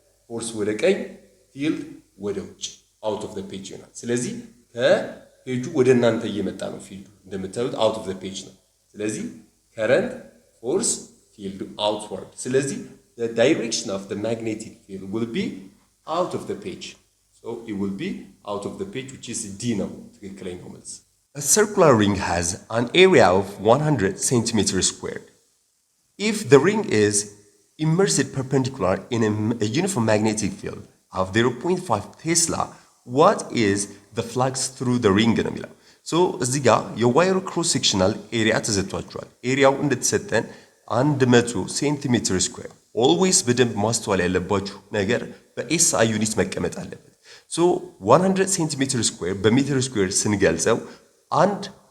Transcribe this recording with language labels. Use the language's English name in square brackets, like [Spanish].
[Amharic] ፎርስ ወደ ቀኝ፣ ፊልድ ወደ ውጭ አውት ኦፍ ዘ ፔጅ ይሆናል። ስለዚህ ከፔጁ ወደ እናንተ እየመጣ ነው ፊልዱ እንደምታዩት አውት ኦፍ ዘ ፔጅ ነው። ስለዚህ ከረንት፣ ፎርስ፣ ፊልድ አውትዋርድ። ስለዚህ [English] the direction of the magnetic field will be out of the page. So it will be out of the page, which is D [Amharic] ነው ትክክለኛው መልስ። [English] A circular ring has an area of 100 centimeters squared. If the ring is immersed perpendicular in a uniform magnetic field of 0.5 Tesla, what is the flux through the ring [Amharic] ነው የሚለው። ሶ እዚህ ጋር የዋየሩ ክሮስ ሴክሽናል ኤሪያ ተሰጥቷቸዋል። ኤሪያው እንደተሰጠን 100 ሴንቲሜትር ስኩዌር። ኦልዌይስ በደንብ ማስተዋል ያለባችሁ ነገር በኤስአይ ዩኒት መቀመጥ አለበት። ሶ 100 ሴንቲሜትር ስኩዌር በሜትር ስኩዌር ስንገልጸው 1